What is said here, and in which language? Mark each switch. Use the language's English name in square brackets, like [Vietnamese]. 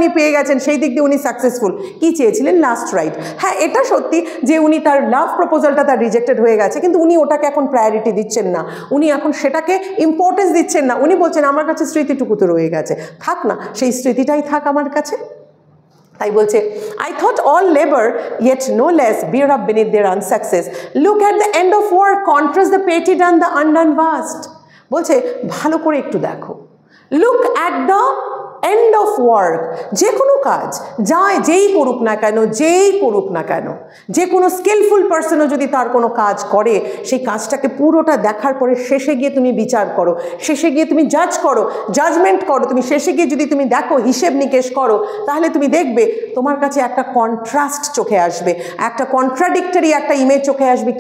[Bangla] উনি পেয়ে গেছেন, সেই দিক দিয়ে উনি সাকসেসফুল। কি চেয়েছিলেন? Last right. হ্যাঁ, এটা সত্যি যে উনি তার লাভ প্রপোজালটা তার রিজেক্টেড হয়ে গেছে, কিন্তু উনি ওটাকে এখন প্রায়োরিটি দিচ্ছেন না, উনি এখন সেটাকে ইম্পর্টেন্স দিচ্ছেন না। উনি বলছেন আমার কাছে স্মৃতিটুকু তো রয়ে গেছে, থাক না, সেই স্মৃতিটাই থাক আমার কাছে। [English] তাই বলছে, I thought all labor yet no less bear up beneath their unsuccess. Look at the end of work, contrast the petty done, the undone vast. [Bangla] বলছে ভালো করে একটু দেখো, [English] look at the end of work, [Bangla] যে কোনো কাজ যেই করুক না কেন, যে কোনো স্কিলফুল পার্সনও যদি তার কোনো কাজ করে, সেই কাজটাকে পুরোটা দেখার পরে শেষে গিয়ে তুমি বিচার করো, শেষে গিয়ে তুমি জাজমেন্ট করো, তুমি শেষে গিয়ে যদি তুমি দেখো, হিসেব নিকেশ করো, তাহলে তুমি দেখবে তোমার কাছে একটা কন্ট্রাস্ট চোখে আসবে, একটা কন্ট্রাডিক্টরি একটা ইমেজ চোখে আসবে।